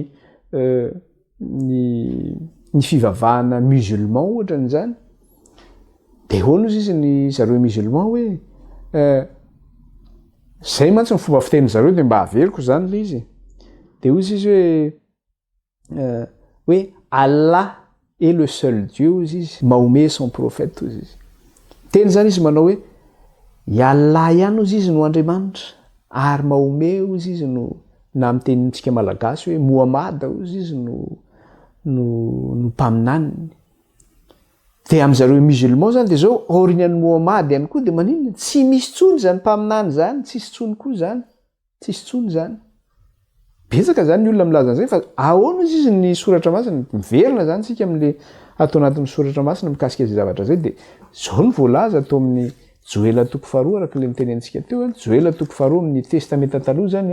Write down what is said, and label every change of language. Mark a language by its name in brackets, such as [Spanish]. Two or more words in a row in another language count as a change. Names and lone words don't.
[Malagasy] ny fivavahana musulman ohatrany zany dia hoana ozy izy ny zareo musulman hoe zay mantsy ny fomba fiteny zareo dia mba haveriko zany le izy dia ozy izy hoe [French] Allah est le seul Dieu [Malagasy] ozy izy [French] Mahomet son prophète [Malagasy] ozy izy teny zany izy manao hoe i Allah ihany ozy izy no Andriamanitra ary Mahomet ozy izy no na amitenintsika malagasy hoe Mohamad ozy izy no mpaminaniny dia amin'izareo musulman zany dia zao aorian'ny Mohamad ihany koa dia maninona tsy misy tsony zany mpaminany zany tsisy tsony koa zany tsisy tsony zany betsaka zany ny olona milaza an'izay fa ahoana izy ny soratra masina miverina zany sika amin'le atao anatin'ny soratra masina mikasika izay zavatra zay dia zao ny voalaza atao amin'ny joela toko faharoa araka le mitenentsika teo joela toko faharoa amin'ny testamenta taloha zany